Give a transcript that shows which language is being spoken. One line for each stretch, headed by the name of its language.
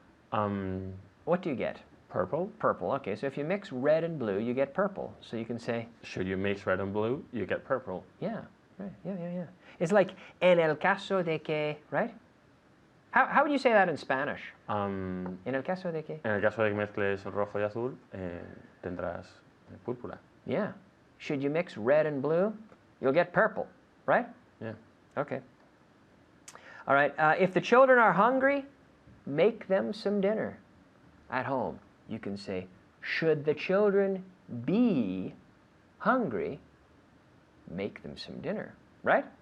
English: What do you get? Purple. Purple. Okay, so if you mix red and blue, you get purple. So you can say, Should you mix red and blue, you get purple. yeah, right, yeah. It's like,
Spanish: en el caso de que,
English: right? How would you say that in Spanish?
Spanish: En el caso de que? En el caso de que mezcles rojo y azul, tendrás púrpura.
English: Yeah. Should you mix red and blue, you'll get purple, right? Yeah. Okay. All right, if the children are hungry, make them some dinner at home. You can say, should the children be hungry, make them some dinner, right?